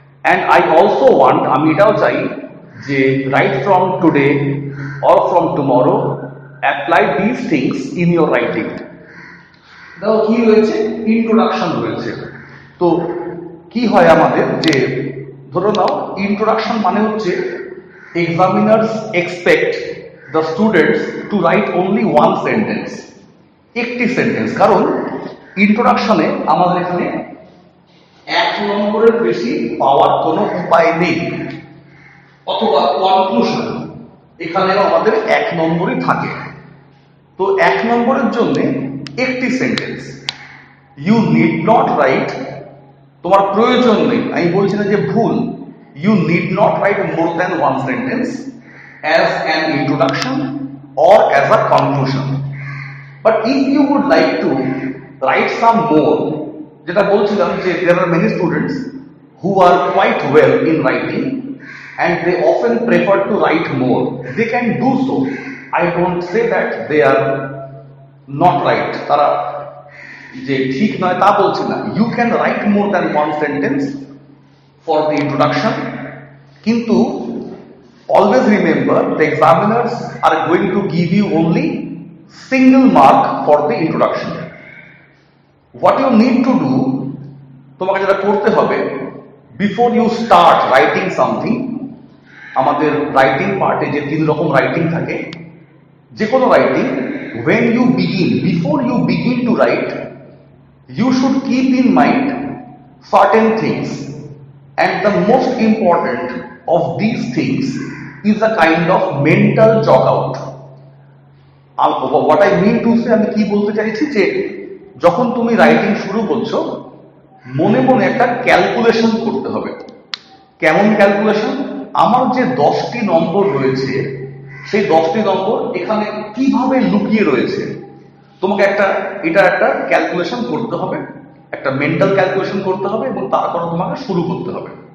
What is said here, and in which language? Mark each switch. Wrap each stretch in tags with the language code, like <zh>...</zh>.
<en>And I also want,</en> <bn>আমি এটাও চাই যে</bn> <en>right from today or from tomorrow, apply these things in your writing.</en> <bn>দেখো কি রয়েছে, ইন্ট্রোডাকশন রয়েছে। তো কি হয় আমাদের, যে ধরো নাও ইন্ট্রোডাকশন মানে হচ্ছে</bn> <en>examiners expect the students to write only one sentence,</en> <bn>একটি সেন্টেন্স। কারণ ইন্ট্রোডাকশনে আমাদের এখানে 1 নম্বরের বেশি পাওয়ার কোনো উপায় নেই, অথবা কনক্লুশন এখানেও আমাদের 1 নম্বরই থাকে। তো 1 নম্বরের জন্য একটি sentence,</bn> <en>you need not write,</en> <bn>তোমার প্রয়োজন নেই, আমি বলছি না যে ভুল,</bn> <en>you need not write more than one sentence as an introduction or as a conclusion. But if you would like to write some more,</en> <bn>যেটা বলছিলাম যে</bn> <en>there are many students who are quite well in writing and they often prefer to write more, they can do so. I don't say that they are not right,</en> <bn>তারা যে ঠিক নয় তা বলছি না,</bn> <en>you can write more than one sentence for the introduction, কিন্তু always remember the examiners are going to give you only single mark for the introduction. What you need to do,</en> <bn>তোমাকে যেটা করতে হবে,</bn> <en>before you start writing something,</en> <bn>আমাদের writing পার্টে যে 3 রকম writing থাকে, যে কোনো writing,</bn> <en>when you begin, before you begin to write, you should keep in mind certain things. And the most important of these things is a kind of mental chalk out. What I mean to say,</en> <bn>আমি কি বলতে চাইছি, যে যখন তুমি writing শুরু করছো, মনে মনে একটা ক্যালকুলেশন করতে হবে কেমন ক্যালকুলেশন? আমার যে 10টি নম্বর রয়েছে সেই 10টি নম্বর এখানে কিভাবে লুকিয়ে রয়েছে তোমাকে এটা একটা ক্যালকুলেশন করতে হবে, একটা মেন্টাল ক্যালকুলেশন করতে হবে এবং তারপর তোমাকে শুরু করতে হবে।</bn>